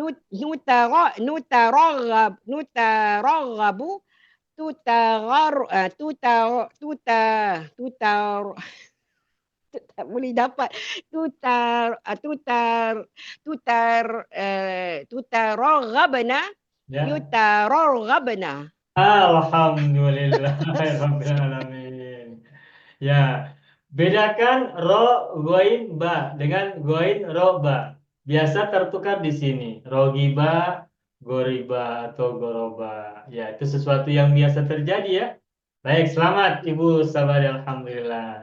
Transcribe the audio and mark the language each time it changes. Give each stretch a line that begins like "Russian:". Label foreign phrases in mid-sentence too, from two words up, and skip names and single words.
Indonesian: Nutaraghabu, tak boleh dapat tutaraghabna, Ya. yutaraghabna.
Arabic: الحمد لله رب العالمين.
Indonesian: Ya, bedakan ro, goin, ba dengan goin, ro, ba. Biasa tertukar di sini.
Arabic: رغب، غرب, atau goroba.
Indonesian: Ya, itu sesuatu yang biasa terjadi ya. Baik, selamat Ibu Sabari, Alhamdulillah.